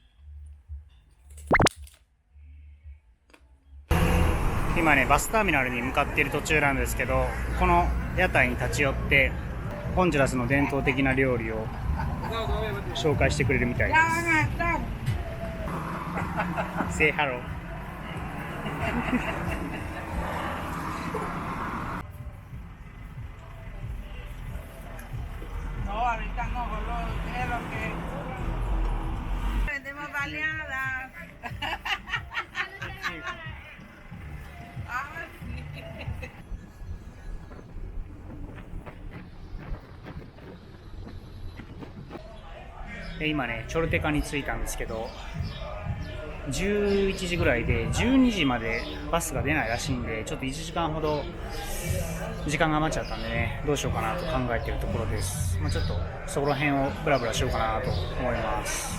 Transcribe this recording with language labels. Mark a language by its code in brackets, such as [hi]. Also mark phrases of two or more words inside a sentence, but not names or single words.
[ja] 今ね、バスターミナルに向かっている途中なんですけど、この屋台に立ち寄ってホンジュラスの伝統的な料理を紹介してくれるみたいです。 [en] Say hello. [es] No, ahorita no, boludo, es lo que vendemos baleadas. Ah, sí. [ja] 今ね、チョルテカに着いたんですけど、11時ぐらいで12時までバスが出ないらしいんで、ちょっと1時間ほど時間が余っちゃったんでね、どうしようかなと考えているところです。ちょっとそこら辺をブラブラしようかなと思います。